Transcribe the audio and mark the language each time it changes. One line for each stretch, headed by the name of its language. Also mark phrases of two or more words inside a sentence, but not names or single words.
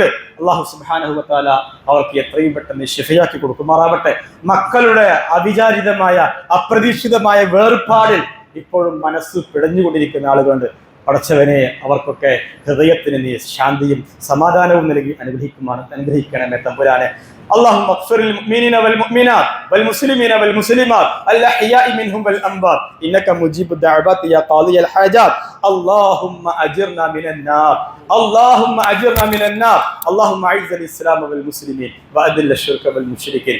Malayalam: അല്ലാഹു
Arabic: سبحانه وتعالى
Malayalam: അവർക്ക് എത്രയും പെട്ടെന്ന് ശിഫയാക്കി കൊടുക്കുമാറാവട്ടെ. മക്കളുടെ അവിചാരിതമായ അപ്രതീക്ഷിതമായ വേർപാടിൽ ഇപ്പോഴും മനസ്സ് പിടഞ്ഞുകൊണ്ടിരിക്കുന്ന ആളുകളുണ്ട്. പടച്ചവനെ അവർക്കൊക്കെ ഹൃദയത്തിന് നീ ശാന്തിയും സമാധാനവും നൽകി അനുഗ്രഹിക്കണമേ തമ്പുരാനെ.
Arabic: اللهم اغفر للمؤمنين والمؤمنات والمسلمين والمسلمات الأحياء منهم والأموات إنك مجيب الدعوات يا قاضي الحاجات. اللهم أجرنا من النار، اللهم أجرنا من النار. اللهم أعز الإسلام والمسلمين وأذل الشرك والمشركين.